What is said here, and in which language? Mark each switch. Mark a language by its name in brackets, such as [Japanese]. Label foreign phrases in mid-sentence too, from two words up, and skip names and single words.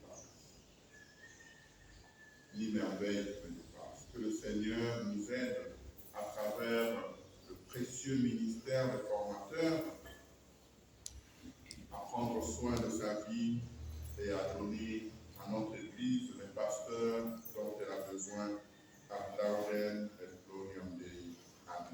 [French] » Ni merveille qui me dépasse. Que le Seigneur nous aide à travers le précieux ministère des formateurs à prendre soin de sa vie et à donner à notre Église les pasteurs dont elle a besoin. [Latin] Ad laudem et gloriam Dei. Amen.